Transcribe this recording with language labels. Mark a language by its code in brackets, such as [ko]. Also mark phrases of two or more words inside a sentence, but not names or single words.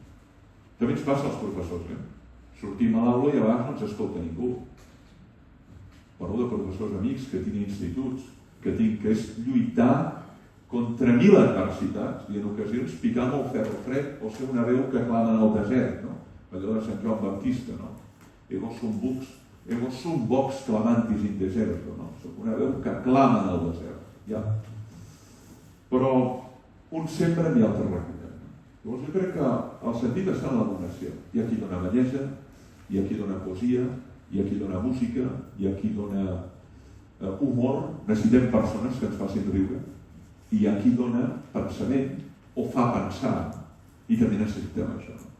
[ca] També ens passa als professors. Sortim a l'aula i a vegades no ens escolta ningú. Parlo de professors amics que tinc instituts, que és lluitar contra 1000 adversitats i en ocasions picar amb el ferro fred o ser una veu que clama en el desert, no? Allò de Sant Joan Baptista, no? [la] Ego sum vox clamantis in deserto, [ca] no? Soc una veu que clama en el desert, ja. Però un sembra i altre recull. Llavors jo crec que el sentit està en la donació. Hi ha qui dona bellesa, hi ha qui dona poesia, hi ha qui dona música, hi ha qui dona humor, necessitem persones que ens facin riure, i hi ha qui dona pensament o fa pensar, i també necessitem això.